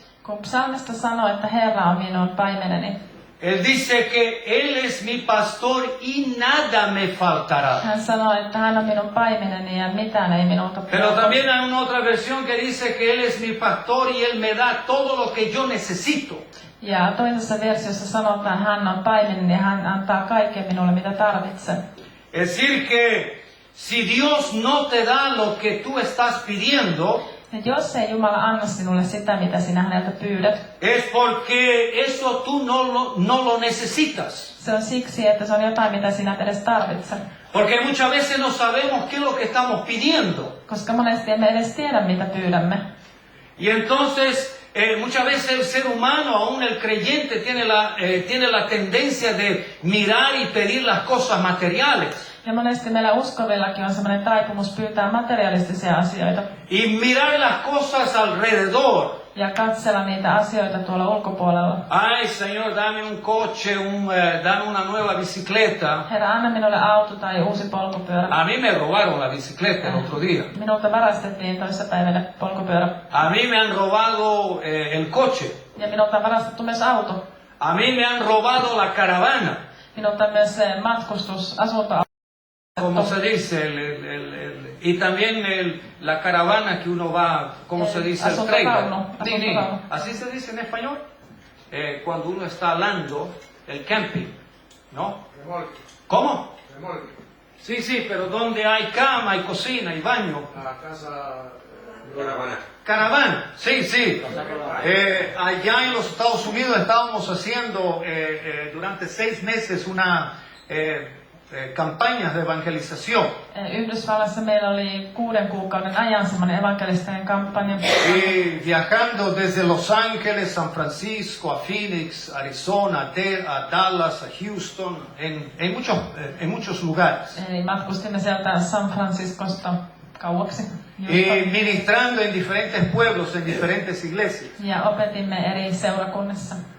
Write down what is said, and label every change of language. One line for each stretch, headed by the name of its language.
Finnish: kun psalmista sanoo, että Herra on minun paimeneni,
Spanish: él dice que Él es mi pastor y nada me faltará.
Finnish: Hän sanoo, että hän on minun paimeneni ja mitään ei minulta puutu.
Spanish: Pero también hay una otra versión que dice que Él es mi pastor y Él me da todo lo que yo necesito.
Finnish: Ja toisessa versiossa sanotaan, että hän on paimeneni ja hän antaa kaiken minulle, mitä tarvitsen.
Spanish: Es decir que si Dios no te da lo que tú estás pidiendo,
Finnish: ja jos ei Jumala anna sinulle sitä, mitä sinä häneltä pyydät,
Spanish: es porque eso tú no lo necesitas.
Finnish: Se on siksi, että se on jotain, mitä sinä et edes tarvitse.
Spanish: Porque muchas veces no sabemos qué es lo que estamos pidiendo.
Finnish: Koska monesti emme edes tiedä, mitä pyydämme.
Spanish: Y entonces, muchas veces el ser humano, aún el creyente, tiene la tendencia de mirar y pedir las cosas materiales.
Finnish: Ja monesti meillä uskovillakin on sellainen taipumus pyytää materialistisia asioita.
Spanish: Y mirar las cosas alrededor.
Finnish: Ja katsella niitä asioita tuolla ulkopuolella.
Spanish: Ay, Señor, dame un coche, dame una nueva bicicleta.
Finnish: Herra, anna minulle auto tai uusi polkupyörä.
Spanish: A mí me robaron la bicicleta el otro día.
Finnish: Minulta varastettiin toissapäivänä polkupyörä.
Spanish: A mí me han robado el coche.
Finnish: Ja minulta on varastettu myös auto.
Spanish: A mí me han robado la caravana.
Finnish: Minulta on myös matkustusasunto.
Spanish: Como se dice, y también la caravana que uno va, ¿cómo se dice? El trailer. Así se dice en español. Cuando uno está hablando, el camping, ¿no? Remolque. ¿Cómo? Remolque. Sí, sí, pero donde hay cama, hay cocina, hay baño. La casa... Caravana. Caravana, sí, sí. Allá en los Estados Unidos estábamos haciendo durante 6 meses una... campañas de evangelización.
Finnish: Yhdysvallassa meillä oli 6 kuukauden ajan semmoinen evankelistinen kampanja.
Spanish: Y viajando desde Los Ángeles, San Francisco, a Phoenix, Arizona, a Dallas, a Houston, en muchos lugares.
Finnish: Eli matkustimme sieltä San Franciscosta kauaksi.
Spanish: Y ministrando en diferentes pueblos, en diferentes iglesias.
Finnish: Ja opetimme eri seurakunnissa.